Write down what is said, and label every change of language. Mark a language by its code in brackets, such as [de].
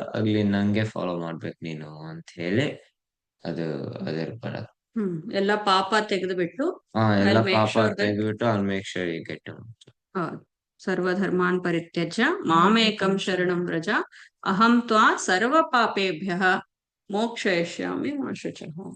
[kn] ಆಗ್ಲಿ ನಂಗೆ ಫಾಲೋ ಮಾಡ್ಬೇಕು ನೀನು ಅಂತ ಹೇಳಿ ಅದು ಅದ್ರ ಬರತ್ತೆ. ಎಲ್ಲ ಪಾಪ ತೆಗೆದುಬಿಟ್ಟು, ಎಲ್ಲ ಪಾಪ ತೆಗೆದ್ಬಿಟ್ಟು [en] I'll make sure you get to [sa] ಸರ್ವಧರ್ಮಾನ್ ಪರಿತ್ಯಜ್ಯ ಮಾಮೇಕಂ ಶರಣಂ ವ್ರಜ, ಅಹಂ ತ್ವಾ ಸರ್ವ ಪಾಪೇಭ್ಯಃ ಮೋಕ್ಷಯಿಷ್ಯಾಮಿ ಮಾ ಶುಚಃ.